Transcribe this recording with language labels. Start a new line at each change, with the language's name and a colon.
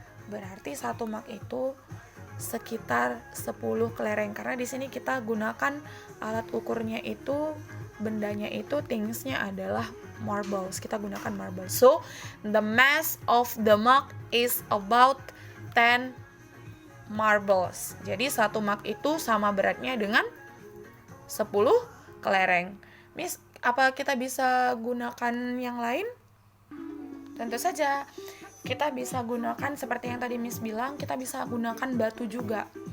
Indonesian: Berarti satu mug itu sekitar 10 kelereng, karena di sini kita gunakan alat ukurnya itu, bendanya itu, thingsnya adalah marbles. Kita gunakan marbles.
English: So, the mass of the mug is about 10 marbles.
Indonesian: Jadi satu mug itu sama beratnya dengan 10 kelereng. Miss, apa kita bisa gunakan yang lain? Tentu saja. Kita bisa gunakan seperti yang tadi Miss bilang, kita bisa gunakan batu juga.